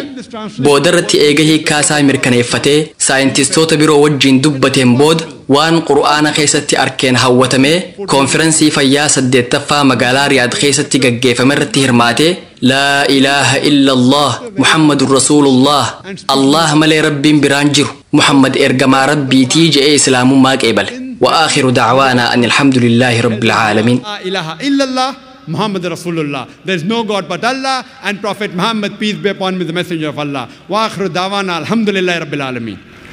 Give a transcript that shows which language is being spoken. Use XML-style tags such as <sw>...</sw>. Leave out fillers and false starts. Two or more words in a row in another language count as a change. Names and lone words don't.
<om>Boodarratti eega hiikkaasaa mirkaneeffatee saayintistoota biroo wajjiin dubbateen booda waan qur'aana keessatti arkeen hawwatamee konfirensii fayyaa 8ffaa magaalaa Riyaad keessatti gaggeeffame irratti hirmaatee</om> <ar>لا إله إلا الله محمد رسول الله</ar> <om>Allah malee rabbiin biraan jiru Muhammad ergamaa rabbiitii jedhee islaamummaa qeebale.</om> <ar>وآخر دعوانا أن الحمد لله رب العالمين. لا إله إلا الله محمد رسول الله.</ar> <en>There is no God but Allah and Prophet Muhammad, peace be upon him, the messenger of Allah.</en> <ar>وآخر دعوانا الحمد لله رب العالمين.</ar>